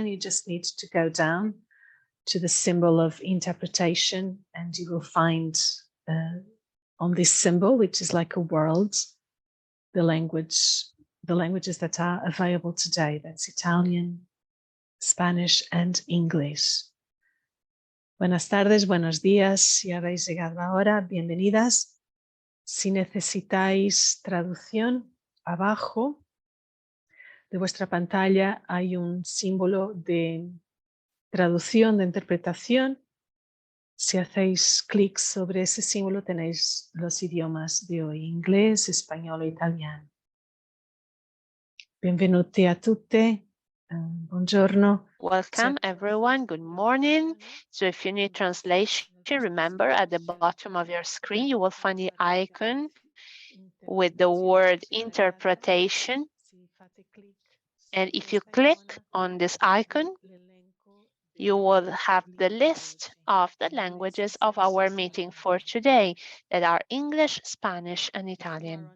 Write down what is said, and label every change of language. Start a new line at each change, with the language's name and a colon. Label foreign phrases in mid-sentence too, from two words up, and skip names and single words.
English: You just need to go down to the symbol of interpretation and you will find on this symbol, which is like a world, the languages that are available today. That's Italian, Spanish and English.
Spanish: Buenas tardes, buenos días. Si habéis llegado ahora, bienvenidas. Si necesitáis traducción, abajo de vuestra pantalla hay un símbolo de traducción, de interpretación. Si hacéis clic sobre ese símbolo tenéis los idiomas de hoy, inglés, español e italiano.
Italian: Benvenuti a tutte, buongiorno.
English: Welcome everyone, good morning. So if you need translation, remember at the bottom of your screen you will find the icon with the word interpretation. And if you click on this icon, you will have the list of the languages of our meeting for today that are English, Spanish, and Italian.